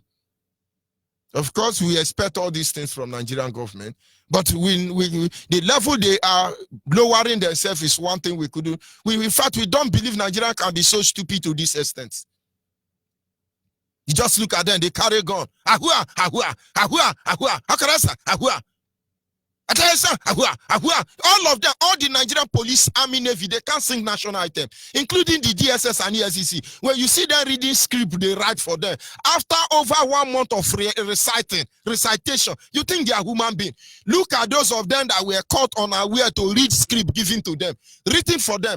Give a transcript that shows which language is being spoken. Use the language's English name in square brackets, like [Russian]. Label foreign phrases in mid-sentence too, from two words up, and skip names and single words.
[English] Of course, we expect all these things from Nigerian government, but the level they are lowering themselves is one thing we could do. In fact, we don't believe Nigeria can be so stupid to this extent. You just look at them, they carry a gun. Ahua, ahua, ahua, ahua, akarasa, ahua. All of them, all the Nigerian police, army, navy, they can't sing national item, including the DSS and ESCC. When you see them reading script, they write for them. After over 1 month of recitation, you think they are human beings. Look at those of them that were caught unaware to read script given to them, written for them.